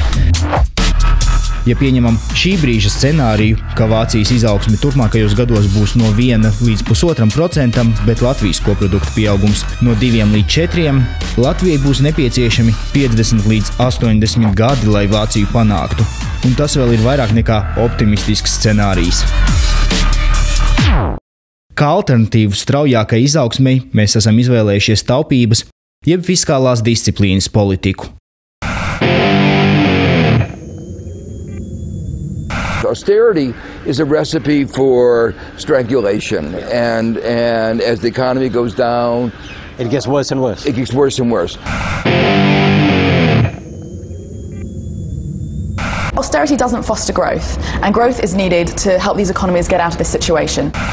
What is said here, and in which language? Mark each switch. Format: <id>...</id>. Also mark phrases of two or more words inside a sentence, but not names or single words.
<lv>Ja pieņemam šī brīža scenāriju, ka Vācijas izaugsme turpmākajos gados būs no 1–1,5%, bet Latvijas koprodukta pieaugums no 2–4%, Latvijai būs nepieciešami 50–80 gadi, lai Vāciju panāktu. Un tas vēl ir vairāk nekā optimistisks scenārijs. Kā alternatīvu straujākai izaugsmei mēs esam izvēlējušies taupības, jeb fiskālās disciplīnas politiku.</lv> <en>Austerity is a recipe for strangulation, and as the economy goes down, it gets worse and worse. It gets worse and worse. Austerity doesn't foster growth, and growth is needed to help these economies get out of this situation.</en>